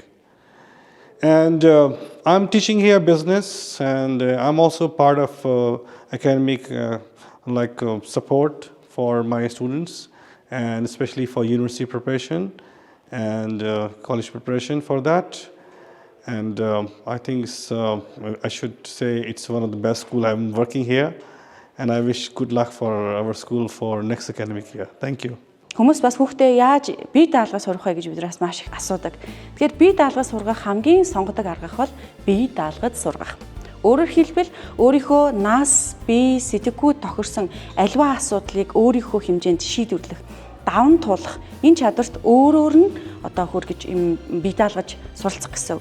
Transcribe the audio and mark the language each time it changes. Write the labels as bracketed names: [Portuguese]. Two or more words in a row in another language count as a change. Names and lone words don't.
[English] And I'm teaching here business, and I'm also part of academic support for my students, and especially for university preparation and college preparation for that. And I think I should say it's one of the best school I'm working here. And I wish good luck for our school for next academic year. Thank you. [Mongolian] Хүмүүс бас хүүхдээ яаж бие даалгаж сурах вэ гэж биднээс маш их асуудаг. Тэгэхээр бие даалгаж сургах хамгийн сонгодог арга бол бие даалгаж сургах. Өөрөөр хэлбэл өөрийнхөө нас, бие, сэтгэхүй тохирсон аливаа асуудлыг өөрийнхөө хэмжээнд шийдвэрлэх, даван туулах энэ чадварт өөр нь одоо хүргэж юм бие даалгаж суралцах гэсэн.